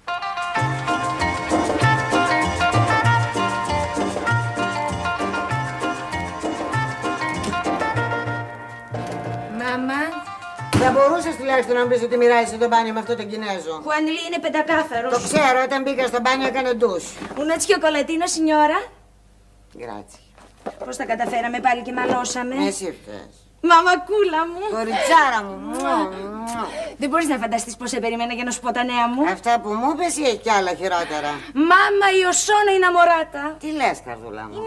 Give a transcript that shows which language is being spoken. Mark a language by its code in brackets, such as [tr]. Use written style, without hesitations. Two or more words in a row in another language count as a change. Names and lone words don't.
[el] Μάμα, Θα μπορούσες τουλάχιστον να μου πεις ότι μοιράζεσαι το μπάνιο με αυτό τον Κινέζο. Χουανλί είναι πεντακάθαρος. Το ξέρω, όταν μπήκα στο μπάνιο έκανε ντους. [it] Una cioccolatino, signora. Γκράτσι. [el] Πώς τα καταφέραμε πάλι και μαλώσαμε. Εσύ φταίς. Μαμακούλα μου. Κοριτσάρα μου. Δεν μπορείς να φανταστείς πώς σε περιμένα για να σου πω τα νέα μου. Αυτά που μου είπες ή έχει κι άλλα χειρότερα? Μάμα, η Οσόνα είναι αμοράτα. Τι λες, καρδούλα μου?